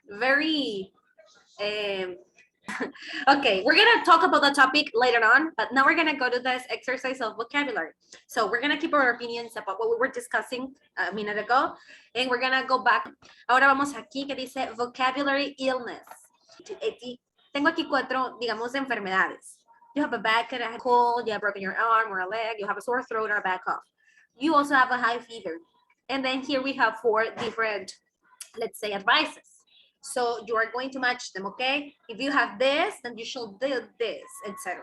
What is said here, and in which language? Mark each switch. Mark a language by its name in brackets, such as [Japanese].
[English] Very um okay, we're gonna talk about the topic later on, but now we're gonna go to this exercise of vocabulary. So we're gonna keep our opinions about what we were discussing a minute ago, and we're gonna go back. [Spanish] Ahora vamos aquí que dice vocabulary illness. Tengo aquí cuatro, digamos, enfermedades. [English] You have a back, a cold, you have broken your arm or a leg, you have a sore throat or a back cough. You also have a high fever. And then here we have 4 different, let's say, advices. So you are going to match them, okay? If you have this, then you should do this, etc.